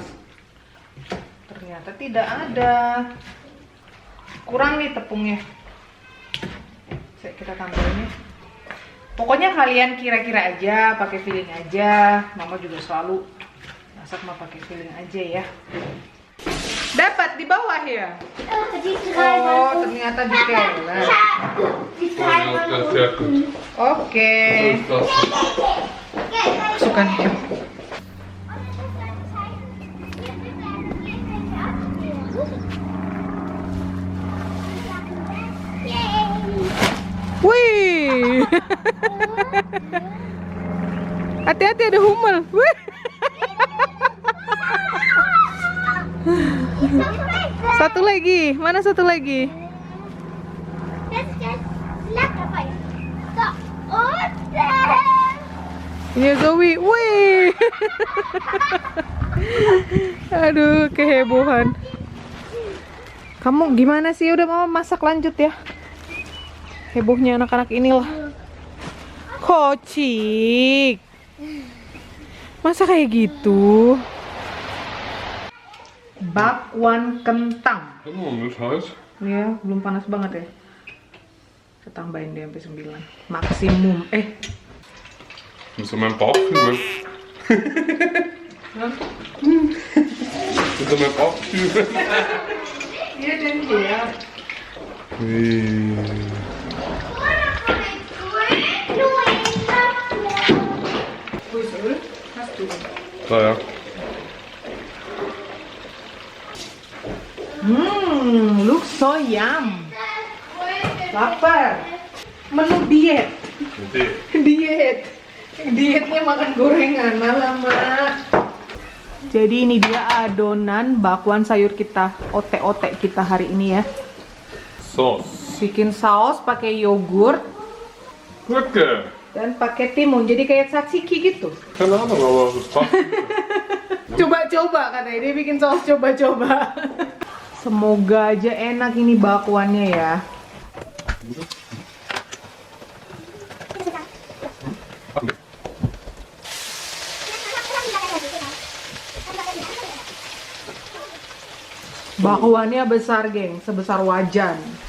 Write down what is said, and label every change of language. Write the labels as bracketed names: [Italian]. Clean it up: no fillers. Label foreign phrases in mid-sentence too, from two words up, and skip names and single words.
[Indonesian] Ternyata tidak ada. Kurang nih tepungnya. Kita tambahin ya. Pokoknya kalian kira-kira aja, pakai filling aja. Mama juga selalu masak mah pakai filling aja ya. Dapat di bawah ya? Oh, ternyata di Keller. [German] Ja, das ist sehr gut. [Indonesian] Oke. [German] Das ist [Indonesian] Masukkan ya. Wih. Hati-hati ada humel. Wih. Satu lagi. Mana satu lagi? [German] Das lecker bei. So, und [Indonesian] Ini Zoe. Wih. Aduh, kehebohan. Kamu gimana sih? Udah mama masak lanjut ya. Hebohnya anak-anak inilah. Kocik. Masa kayak gitu? Bakwan kentang. [German] Guck mal, das heißt. [Indonesian] Ya, belum panas banget ya. Kita tambahin deh sampai 9. Maksimum. [German] Das ist mein Bauch fühlen. Hah? Das ist mein Bauch fühlen. [Indonesian] Iya dan dia. [German] Da ja. [English] Looks so yum. [Indonesian] Lapar. Menu diet. Dietnya makan gorengan, alamak. Jadi ini dia adonan bakwan sayur kita, otek-otek kita hari ini ya. Sauce. Bikin saus pakai yogurt Lecker. dan pakai timun, jadi kayak tzatziki gitu. [German] Keine Ahnung, aber das passt. [Indonesian] Coba-coba katanya, dia bikin saus coba-coba. Semoga aja enak ini bakwannya ya. Bakwannya besar geng, sebesar wajan.